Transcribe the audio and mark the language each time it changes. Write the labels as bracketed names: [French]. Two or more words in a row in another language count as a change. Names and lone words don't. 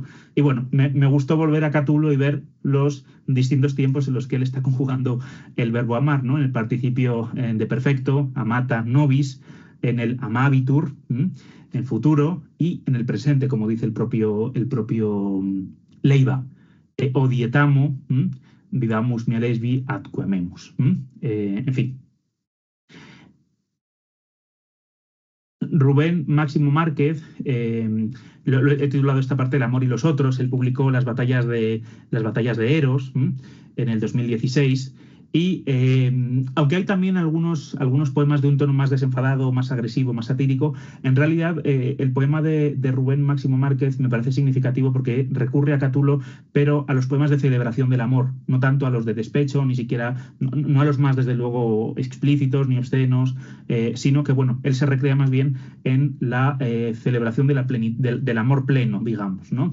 [Spanish] Y bueno, me gustó volver a Catulo y ver los distintos tiempos en los que él está conjugando el verbo amar, ¿no? En el participio de perfecto, [Latin] amata nobis, [Spanish] en el amabitur, en futuro, y en el presente, como dice el propio Leiva, [Latin] odietamo, vivamus mia lesbi atque amemus. [Spanish] En fin. Rubén Máximo Márquez, lo he titulado esta parte El amor y los otros. Él publicó las batallas de Eros en el 2016. Y aunque hay también algunos poemas de un tono más desenfadado, más agresivo, más satírico, en realidad el poema de Rubén Máximo Márquez me parece significativo porque recurre a Catulo, pero a los poemas de celebración del amor, no tanto a los de despecho, ni siquiera, no a los más desde luego explícitos ni obscenos, sino que bueno, él se recrea más bien en la celebración del amor pleno, digamos, ¿no?